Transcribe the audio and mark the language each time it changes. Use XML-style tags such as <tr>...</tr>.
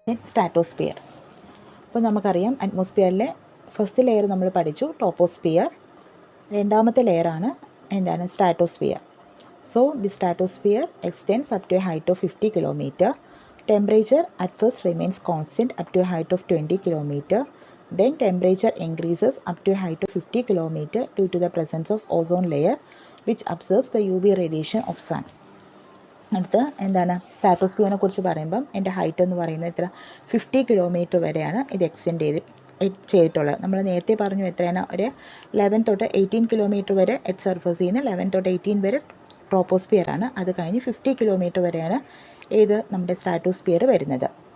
<ml>Stratosphere. അപ്പോൾ നമുക്കറിയാം അറ്റ്മോസ്ഫിയറിലെ first layer നമ്മൾ പഠിച്ചു ടോപ്പോസ്ഫിയർ. രണ്ടാമത്തെ ലെയറാണ് എന്താണ് stratosphere.</ml> <en>So the stratosphere extends up to a height of 50 kilometer. Temperature at first remains constant up to a height of 20 kilometer. Then temperature increases up to a height of 50 kilometer due to the presence of ozone layer which absorbs the UV radiation of sun.</en> <ml>അടുത്ത് എന്താണ് സ്ട്രാറ്റോസ്ഫിയറിനെ കുറിച്ച് പറയുമ്പം എൻ്റെ height എന്ന് പറയുന്നത് എത്ര 50 kilometre വരെയാണ് ഇത് എക്സ്റ്റെൻഡ് ചെയ്തിട്ടുള്ളത്. നമ്മൾ നേരത്തെ പറഞ്ഞു എത്രയാണ്, ഒരു 11 തൊട്ട് 18 കിലോമീറ്റർ വരെ എറ്റ് സർഫസിൽ നിന്ന് 11 തൊട്ട് 18 വരെ ട്രോപ്പോസ്ഫിയർ ആണ്. അത് കഴിഞ്ഞ് 50 കിലോമീറ്റർ വരെയാണ് നമ്മുടെ സ്ട്രാറ്റോസ്ഫിയർ വരുന്നത്.</ml>